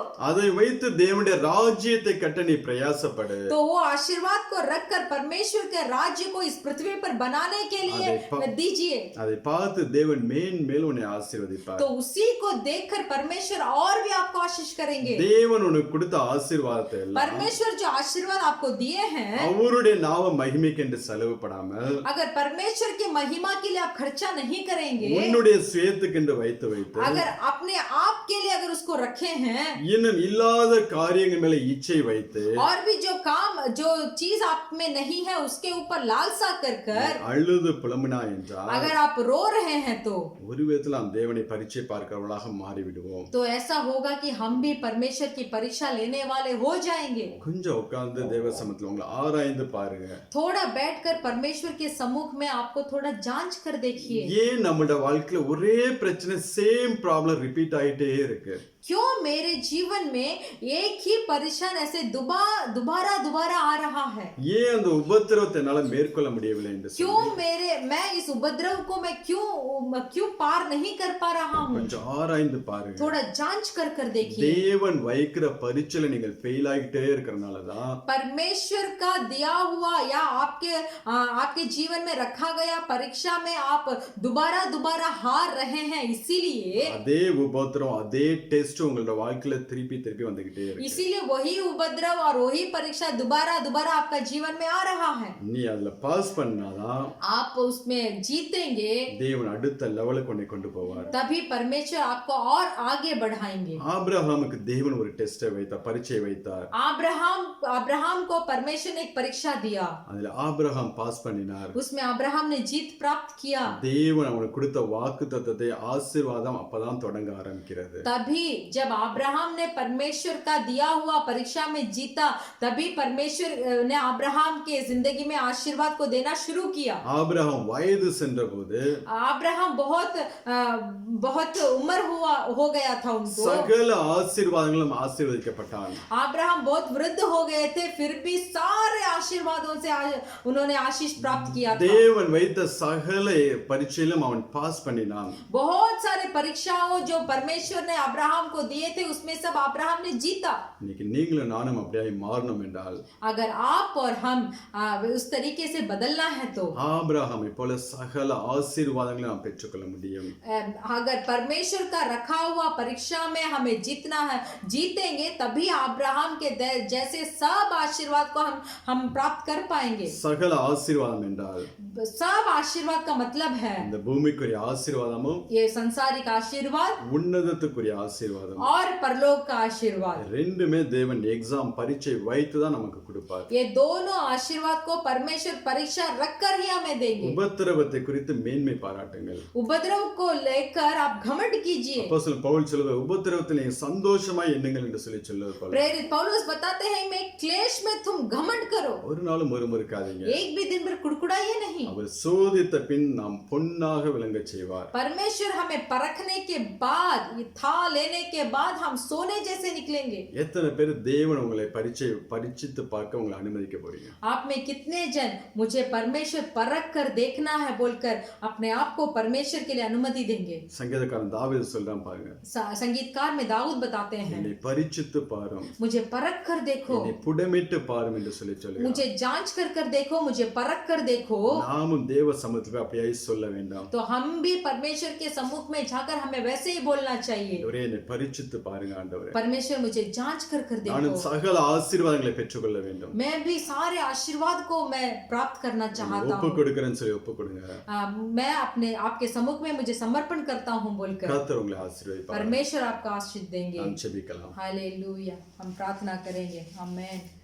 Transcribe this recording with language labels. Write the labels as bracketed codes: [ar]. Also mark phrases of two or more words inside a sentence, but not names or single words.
[ta] அதை வைத்து தேவனுடைய ராஜ்யத்தை கட்ட நீ பிரயாசப்படு. [hi] तो वो आशीर्वाद को रखकर परमेश्वर के राज्य को इस पृथ्वी पर बनाने के लिए दीजिए। [ta] அதை பார்த்து தேவன் மேன்மேல் உன்னை ஆசீர்வதிப்பார். [hi] तो उसी को देखकर परमेश्वर और भी आपको आशीष करेंगे। [ta] தேவன் உனக்கு கொடுத்த ஆசீர்வாதத்தை எல்லாம் [hi] परमेश्वर जो आशीर्वाद आपको दिए हैं, [ta] அவருடைய நாம மகிமைக்கு என்று செலவுப்படாமல் [hi] अगर परमेश्वर की महिमा के लिए आप खर्चा नहीं करेंगे, [ta] உன்னுடைய சுயத்துக்கு என்று வைத்து [hi] अगर अपने आप के लिए अगर उसको रखे हैं, [ta] இன்னும் இல்லாத காரியங்கள் மேல இச்சை வைத்து [hi] और भी जो काम जो चीज आप में नहीं है उसके ऊपर लालसा कर कर [ta] அழுது புலம்பினா என்றால் [hi] अगर आप रो रहे हैं तो [ta] ஒரு விதத்தில் நாம் தேவனை பரீட்சை பார்க்கிறவர்களாக மாறிவிடுவோம். [hi] तो ऐसा होगा कि हम भी परमेश्वर की परीक्षा लेने वाले हो जाएंगे। [ta] கொஞ்சம் உட்கார்ந்து தேவ சமூகத்துல உங்களை ஆராய்ந்து பாருங்க. [hi] थोड़ा बैठकर परमेश्वर के सम्मुख में आपको थोड़ा जांच कर देखिए, [ta] ஏன் நம்மளோட வாழ்க்கையில ஒரே பிரச்சனை [en] same problem repeat [ta] ஆயிட்டே இருக்கு? [hi] क्यों मेरे जीवन में एक ही परेशान ऐसे दोबारा आ रहा है? [ta] ஏன் அந்த உபத்திரவத்தை என்னால மேற்கொள்ள முடியவில்லை என்று சொல்லி [hi] क्यों मैं इस उपद्रव को मैं क्यों पार नहीं कर पा रहा हूँ? [ta] கொஞ்சம் ஆராய்ந்து பாருங்க. [hi] थोड़ा जांच कर कर देखिए। [ta] தேவன் வைக்கிற பரீட்சையில நீங்கள் ஃபெயில் ஆகிட்டே இருக்கறனாலதான் [hi] परमेश्वर का दिया हुआ या आपके जीवन में रखा गया परीक्षा में आप दोबारा हार रहे हैं, इसीलिए [ta] அதே உபத்திரம் அதே [en] test test [ta] உங்களோட வாழ்க்கையில திருப்பி திருப்பி வந்துகிட்டே இருக்கு. [hi] इसीलिए वही उपद्रव और वही परीक्षा दोबारा दोबारा आपका जीवन में आ रहा है. [ta] நீ அதுல பாஸ் பண்ணாதான் [hi] आप उसमें जीतेंगे [ta] தேவன் அடுத்த லெவலுக்கு உன்னை கொண்டு போவார். [hi] तभी परमेश्वर आपको और आगे बढ़ाएंगे. [ta] ஆபிரகாமுக்கு தேவன் ஒரு டெஸ்டை வைத்தார், பரீட்சையை வைத்தார். [hi] अब्राहम को परमेश्वर ने एक परीक्षा दिया. [ta] அதுல ஆபிரகாம் பாஸ் பண்ணினார். [hi] उसमें अब्राहम ने जीत प्राप्त किया. [ta] தேவன் அவனுக்கு கொடுத்த வாக்குத்தத்தத்தை ஆசீர்வாதம் அப்பதான் தொடங்க ஆரம்பிக்கிறது. [hi] तभी जब अब्राहम ने परमेश्वर का दिया हुआ परीक्षा में जीता, तभी परमेश्वर ने अब्राहम के जिंदगी में आशीर्वाद को देना शुरू किया. [ta] ஆபிரகாம் வயது சென்றபோது [hi] अब्राहम बहुत उम्र हो गया था उनको. [ta] சகல ஆசீர்வாதங்களும் ஆசீர்வதிக்கப்பட்டான். [hi] अब्राहम बहुत वृद्ध हो गए थे, फिर भी सारे आशीर्वादों से उन्होंने आशीष प्राप्त किया था. [ta] தேவன் வைத்த சகல பரீட்சையிலும் அவன் பாஸ் பண்ணினான். [hi] बहुत सारे परीक्षाओं जो परमेश्वर ने अब्राहम को दिए थे, उसमें सब अब्राहम ने जीता. [ta] இன்னைக்கு நீங்களும் நானும் அப்படியே மாறணும் என்றால், [hi] अगर आप और हम उस तरीके से बदलना है तो [ta] ஆபிரகாமை போல சகல ஆசீர்வாதங்களை நாம் பெற்றுக்கொள்ள முடியும். [hi] अगर परमेश्वर का रखा हुआ परीक्षा में हमें जीतना है, जीतेंगे तभी अब्राहम के जैसे सब आशीर्वाद को हम प्राप्त कर पाएंगे. [ta] சகல ஆசீர்வாதம் என்றால் [hi] सब आशीर्वाद का मतलब है [ta] இந்த பூமிக்குரிய ஆசீர்வாதமும் [hi] ये संसारिक आशीर्वाद [ta] உன்னதத்துக்குரிய ஆசீர்வாதம், [hi] और परलोक का आशीर्वाद. [ta] ரெண்டுமே தேவன் எக்ஸாம் பரீட்சை வைத்து தான் நமக்கு கொடுப்பார். [hi] ये दोनों आशीर्वाद को परमेश्वर परीक्षा रखकर ही हमें देंगे. [ta] உபத்திரவத்தை குறித்து மேன்மை பாராட்டுங்கள். [hi] उपद्रव को लेकर आप घमंड कीजिए. [ta] அப்போஸ்தலன் பவுல் சொல்லுவார், உபத்திரவத்தில் நீங்க சந்தோஷமாய் எண்ணுங்கள் என்று சொல்லுவது போல. [hi] प्रेरित पौलुस बताते हैं मैं क्लेश में तुम घमंड करो. [ta] ஒரு நாளும் முறுமுறுக்காதீங்க. [hi] एक भी दिन भर कुड़कुड़ाइए नहीं. [ta] அவர் சோதித்த பின் நாம் பொன்னாக விளங்கச் செய்வார். [hi] परमेश्वर हमें परखने के बाद, ये था लेने के बाद हम सोने जैसे निकलेंगे. [ta] எத்தனை பேர் தேவன் உங்களை பரீட்சித்து பார்க்க உங்களை அனுமதிக்க போறீங்க? [hi] आप में कितने जन मुझे परमेश्वर परख कर देखना है बोलकर अपने आप को परमेश्वर के लिए अनुमति देंगे? [ta] சங்கீதக்காரன் தாவீது சொல்றான் பாருங்க, [hi] संगीतकार में दाऊद बताते हैं, [ta] என்னை பரீட்சித்து பாரும், [hi] मुझे परख कर देखो, [ta] என்னை புடமிட்டு பாரும் என்று சொல்லுகிறார். [hi] मुझे जांच कर देखो, मुझे परख कर देखो. [ta] நாமும் தேவ சமூகத்தில் அப்படியே சொல்ல வேண்டாம். [hi] तो हम भी परमेश्वर के सम्मुख में जाकर हमें वैसे ही बोलना चाहिए, [ta] ஒரே என்னை பரீட்சித்து பாருங்க ஆண்டவரே, [hi] परमेश्वर मुझे जांच कर [ta] நானும் [hi] देखो. [ta] சகல ஆசீர்வாதங்களை பெற்றுக்கொள்ள வேண்டும். [hi] मैं भी सारे आशीर्वाद को मैं प्राप्त करना चाहता [ta] ஒப்பு [hi] हूँ. [ta] கொடுக்கிறேன்னு சொல்லி ஒப்பு கொடுங்க. [hi] मैं अपने आपके सम्मुख में मुझे समर्पण करता हूँ बोलकर [ta] கர்த்தர் உங்களை ஆசீர்வதிப்பார். [hi] परमेश्वर आपका आशीष देंगे. [ta] நாம் ஜெபிக்கலாம். [hi] हालेलुया. हम प्रार्थना करेंगे. आमेन.